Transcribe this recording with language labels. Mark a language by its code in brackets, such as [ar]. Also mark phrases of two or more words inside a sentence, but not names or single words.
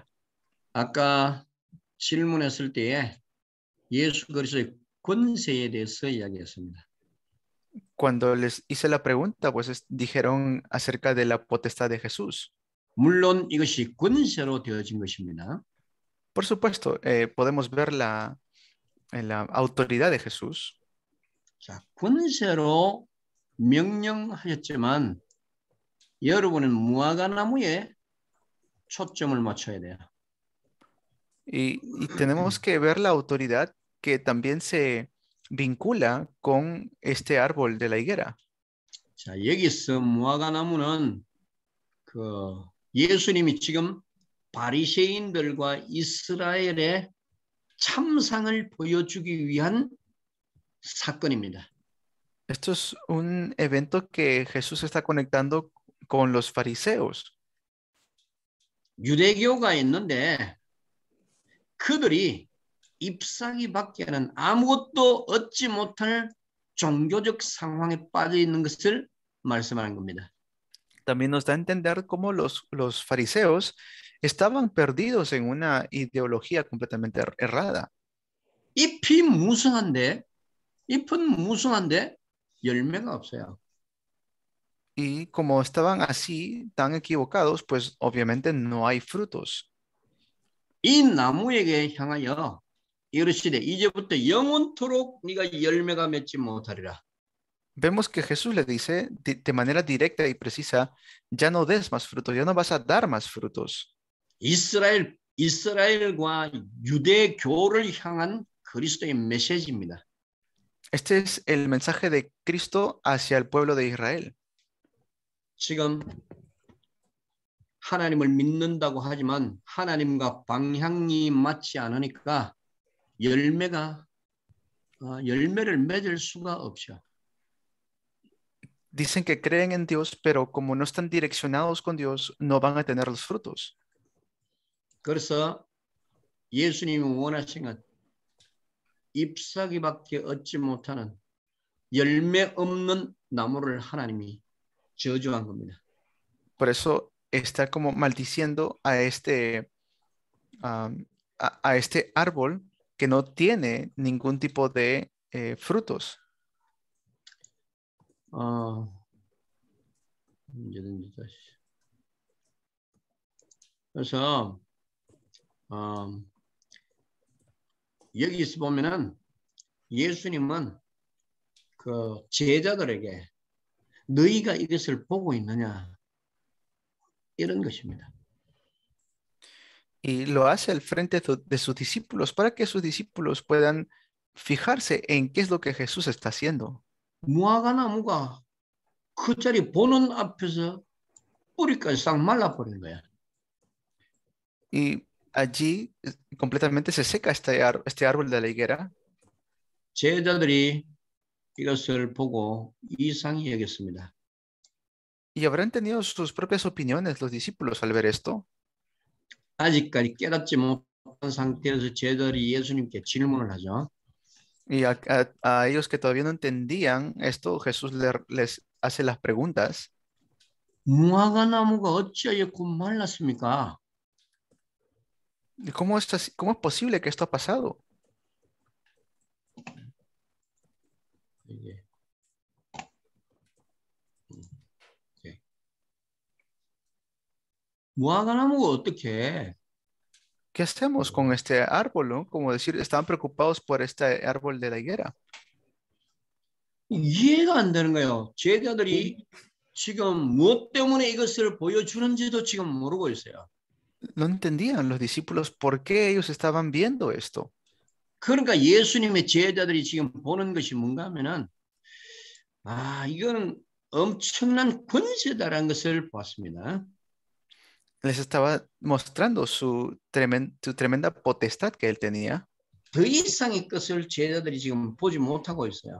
[ko] 아까 질문했을 때에 예수 그리스도의 권세에 대해서 이야기했습니다. [es] Cuando les hice la pregunta, pues dijeron acerca de la potestad de Jesús. [ko] 물론 이것이 권세로 되어진 것입니다. [es] Por supuesto, podemos ver la autoridad de Jesús. [ko] 자, 권세로 명령하셨지만 여러분은 무화과 나무에 초점을 맞춰야 돼요. [es] Y tenemos que ver la autoridad que también se vincula con este árbol de la higuera. [ko] 자, 여기서 무화과 나무는 예수님이 지금 바리새인들과 이스라엘의 참상을 보여주기 위한 사건입니다. [es] Esto es un evento que Jesús está conectando con los fariseos. [ko] 유대교가 있는데 그들이 잎사귀밖에는 아무것도 얻지 못할 종교적 상황에 빠져 있는 것을 말씀하는 겁니다. [es] También nos da a entender cómo los fariseos estaban perdidos en una ideología completamente errada. [ko] 잎은 무성한데 열매가 없어요. [es] Y como estaban así, tan equivocados, pues obviamente no hay frutos. [ko] 이 나무에게 향하여 이르시되 이제부터 영원토록 네가 열매가 맺지 못하리라. [es] Vemos que Jesús le dice de manera directa y precisa, ya no des más frutos, ya no vas a dar más frutos. [ko] 이스라엘과 유대교를 향한 그리스도의 메시지입니다. [es] Este es el mensaje de Cristo hacia el pueblo de Israel. [ko] 지금 하나님을 믿는다고 하지만 하나님과 방향이 맞지 않으니까 열매를 맺을 수가 없죠. [es] Dicen que creen en Dios, pero como no están direccionados con Dios, no van a tener los frutos. [ko] 그래서 예수님이 원하신 것 잎사귀밖에 얻지 못하는 열매 없는 나무를 하나님이 저주한 겁니다. [es] Por eso está como maldiciendo a este árbol que no tiene ningún tipo de frutos. [ko] 그래서 여기서 보면은 예수님은 그 제자들에게 너희가 이것을 보고 있느냐 이런 것입니다. [es] Y lo hace al frente de sus discípulos para que sus discípulos puedan fijarse en qué es lo que Jesús está haciendo. [ko] 무화과 나무가 그 자리 보는 앞에서 뿌리까지 싹 말라버린 거야. [es] Y allí completamente se seca este árbol de la higuera. [ko] 제자들이 이것을 보고 이상히 여겼습니다. [es] Y habrán tenido sus propias opiniones los discípulos al ver esto. [ko] 아직까지 깨닫지 못한 상태에서 제자들이 예수님께 질문을 하죠. [es] Y a ellos que todavía no entendían esto, Jesús les hace las preguntas. [ko] 무화과 나무가 어찌하여 곧 말랐습니까? [es] ¿Cómo es posible que esto ha pasado? [ko] 무화과 나무가 어떻게 해? [es] ¿Qué hacemos con este árbol? ¿No? Como decir, estaban preocupados por este árbol de la higuera. [ko] 이해가 안 되는 거예요. 제자들이 지금 무엇 때문에 이것을 보여주는지도 지금 모르고 있어요. [es] No entendían los discípulos por qué ellos estaban viendo esto. [ko] 그러니까 예수님의 제자들이 지금 보는 것이 뭔가 하면은 이거는 엄청난 권세다라는 것을 보았습니다. [es] Les estaba mostrando su tremenda potestad que él tenía. [ko] 더 이상의 것을 제자들이 지금 보지 못하고 있어요.